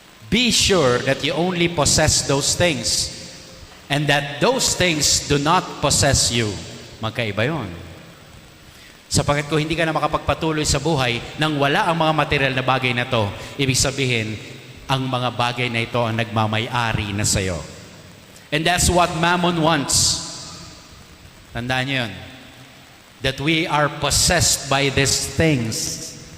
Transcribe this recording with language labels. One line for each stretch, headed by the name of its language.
English: Be sure that you only possess those things and that those things do not possess you.
Filipino: Magkaiba yun. Sapagkat kung hindi ka na makapagpatuloy sa buhay nang wala ang mga material na bagay na to, ibig sabihin, ang mga bagay na ito ang nagmamay-ari na sa'yo.
English: And that's what Mammon wants.
Filipino: Tandaan niyo yun.
English: That we are possessed by these things.